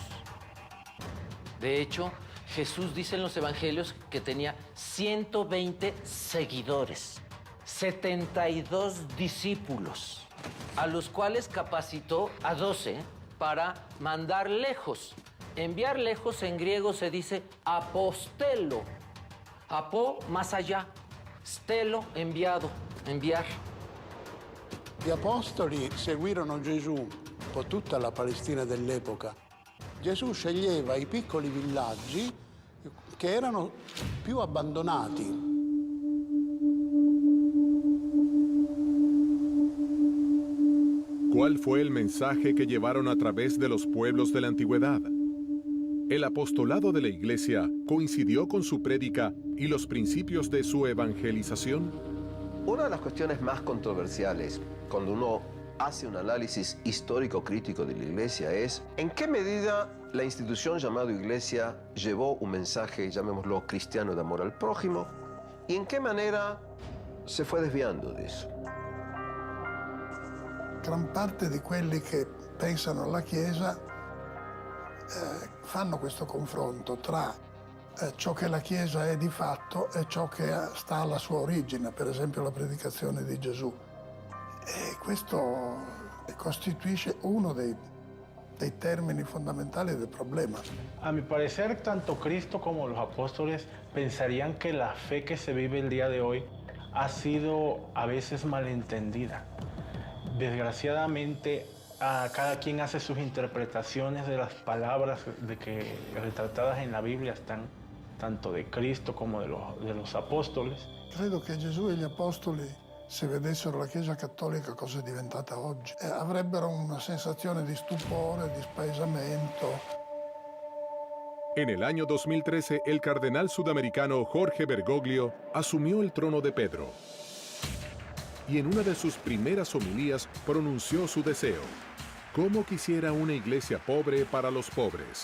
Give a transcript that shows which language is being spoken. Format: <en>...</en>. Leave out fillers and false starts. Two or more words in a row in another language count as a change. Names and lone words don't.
<es>De hecho, Jesús dice en los evangelios que tenía 120 seguidores, 72 discípulos, a los cuales capacitó a 12 para mandar lejos. Enviar lejos en griego se dice apostelo. Apo, más allá. Stelo, enviado, enviar.</es> <it>Gli apostoli seguirono Gesù un po' tutta la Palestina dell'epoca. Gesù sceglieva i piccoli villaggi che erano più abbandonati.</it> <es>¿Cuál fue el mensaje que llevaron a través de los pueblos de la antigüedad? El apostolado de la Iglesia coincidió con su prédica y los principios de su evangelización. Una de las cuestiones más controversiales cuando uno hace un análisis histórico-crítico de la Iglesia es en qué medida la institución llamada Iglesia llevó un mensaje, llamémoslo cristiano, de amor al prójimo, y en qué manera se fue desviando de eso.</es> <it>Gran parte di quelli che pensano alla Chiesa fanno questo confronto tra ciò che la Chiesa è di fatto e ciò che sta alla sua origine, per esempio la predicazione di Gesù. E questo costituisce uno dei</it> <es>términos fundamentales del problema. A mi parecer, tanto Cristo como los apóstoles pensarían que la fe que se vive el día de hoy ha sido a veces malentendida. Desgraciadamente, cada quien hace sus interpretaciones de las palabras retratadas en la Biblia, están tanto de Cristo como de los apóstoles.</es> <it>Credo che Gesù e gli apostoli, se vedessero la Chiesa cattolica cosa è diventata oggi, avrebbero una sensazione di stupore, di spaesamento.</it> <es>En el año 2013, el cardenal sudamericano Jorge Bergoglio asumió el trono de Pedro. Y en una de sus primeras homilías pronunció su deseo: ¿cómo quisiera una iglesia pobre para los pobres?</es>